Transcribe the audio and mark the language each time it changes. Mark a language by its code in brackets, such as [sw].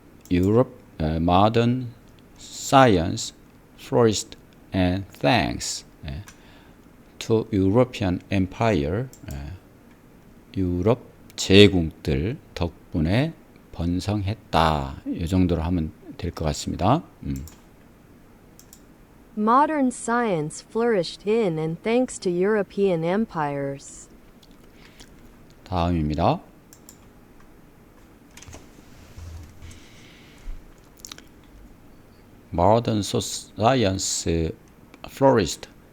[en] Europe modern science flourished and thanks to European empire. [ko] 유럽 제국들 덕분에 번성했다. 이 정도로 하면 될 것 같습니다. [en] Modern science flourished in and thanks to European empires. [ko] 다음입니다. [en] Modern science flourished.